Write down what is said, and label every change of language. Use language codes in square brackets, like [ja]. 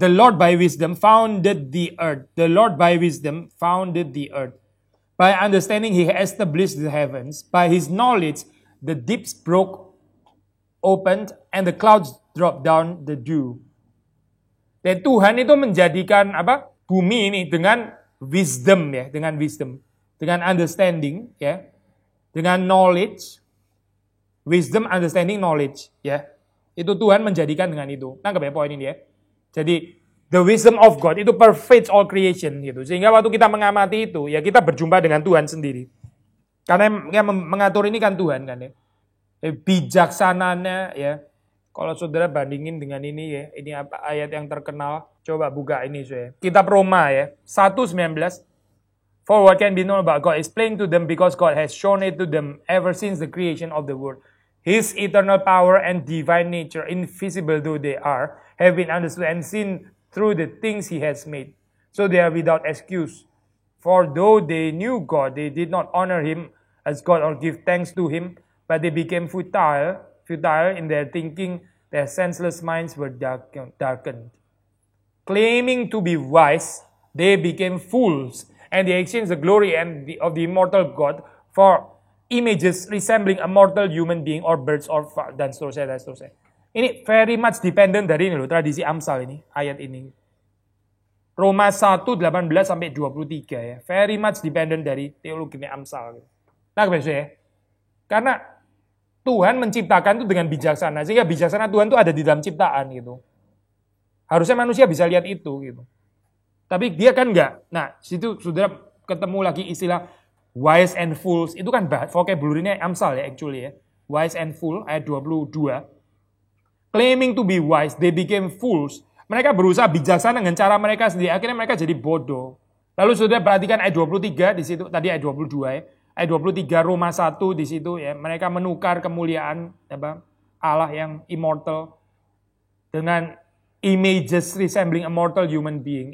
[en] The Lord by wisdom founded the earth. The Lord by wisdom founded the earth. By understanding he established the heavens. By his knowledge the deeps broke, opened, and the clouds dropped down the dew. [id] Dan Tuhan itu menjadikan apa? Bumi ini dengan wisdom ya, dengan wisdom, dengan understanding ya. Dengan knowledge, wisdom, understanding, knowledge, ya. Itu Tuhan menjadikan dengan itu. Nangkep ya poin ini ya. Jadi, [en] the wisdom of God [id] itu [en] pervades all creation [id] gitu. Sehingga waktu kita mengamati itu, ya kita berjumpa dengan Tuhan sendiri. Karena yang mengatur ini kan Tuhan kan ya. Bijaksananya ya. Kalau saudara bandingin dengan ini ya, ini apa ayat yang terkenal. Coba buka ini saya. Kitab Roma ya, 1:19. [en] For what can be known about God is plain to them because God has shown it to them ever since the creation of the world. His eternal power and divine nature, invisible though they are, have been understood and seen through the things he has made. So they are without excuse. For though they knew God, they did not honor him as God or give thanks to him, but they became futile in their thinking, their senseless minds were darkened. Claiming to be wise, they became fools, and they exchanged the glory of the immortal God for images resembling a mortal human being or birds or [id] dan seterusnya. Ini [en] very much dependent [id] dari ini loh, tradisi Amsal ini, ayat ini. Roma 1:18-23 ya. [en] Very much dependent [id] dari teologi Amsal. Nah, ya. Karena Tuhan menciptakan itu dengan bijaksana, sehingga bijaksana Tuhan itu ada di dalam ciptaan gitu. Harusnya manusia bisa lihat itu gitu. Tapi dia kan enggak. Nah, situ sudah ketemu lagi istilah [en] wise and fools. [id] Itu kan vocabulary-nya Amsal ya actually ya. [en] Wise and fool [id] ayat 22. [en] Claiming to be wise, they became fools. [id] Mereka berusaha bijaksana dengan cara mereka sendiri. Akhirnya mereka jadi bodoh. Lalu sudah perhatikan ayat 23 di situ. Tadi ayat 22 ya. Ayat 23 Roma 1 di situ ya. Mereka menukar kemuliaan Allah yang immortal dengan [en] images resembling a mortal human being.